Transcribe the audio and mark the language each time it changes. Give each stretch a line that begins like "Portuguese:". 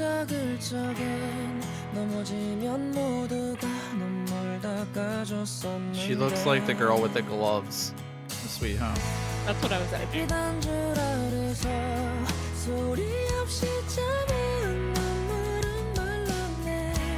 Korean: 접어들 적엔 넘어지면 모두가 눈물 닦아줬었는데
English: She looks like the girl with the gloves. The Sweet Home. That's what I was thinking.
Korean: 비단 줄 아래서 소리 없이 잠은 눈물은 말랐네.